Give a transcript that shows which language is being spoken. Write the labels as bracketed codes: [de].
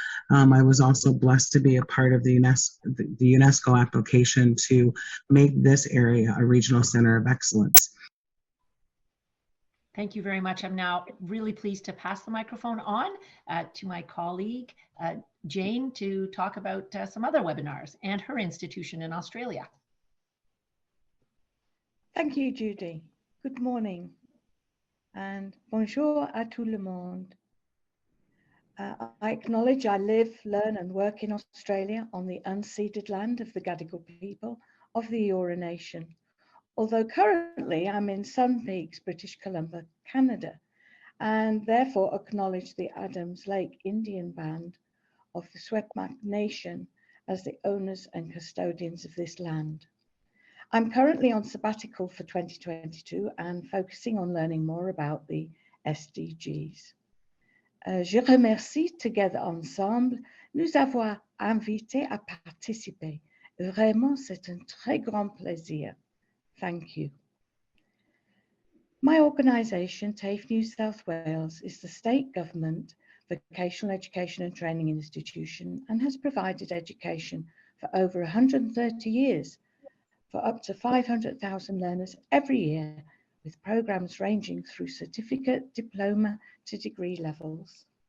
[en] I was also blessed to be a part of the UNESCO application to make this area a regional center of excellence. Thank you very much. I'm now really pleased to pass the microphone on to my colleague, Jane, to talk about some other webinars and her institution in Australia. Thank you, Judy. Good morning and [fr] bonjour à tout le monde. [en] I acknowledge I live, learn and work in Australia on the unceded land of the Gadigal people of the Eora Nation. Although currently I'm in Sun Peaks, British Columbia, Canada, and therefore acknowledge the Adams Lake Indian Band of the Secwepemc Nation as the owners and custodians of this land. I'm currently on sabbatical for 2022 and focusing on learning more about the SDGs. [fr] Je remercie together Ensemble nous avoir invités à participer. Vraiment, c'est un très grand plaisir. [en] Thank you. My organisation, TAFE New South Wales, is the state government vocational education and training institution and has provided education for over 130 years for up to 500,000 learners every year, with programmes ranging through certificate, diploma to degree levels.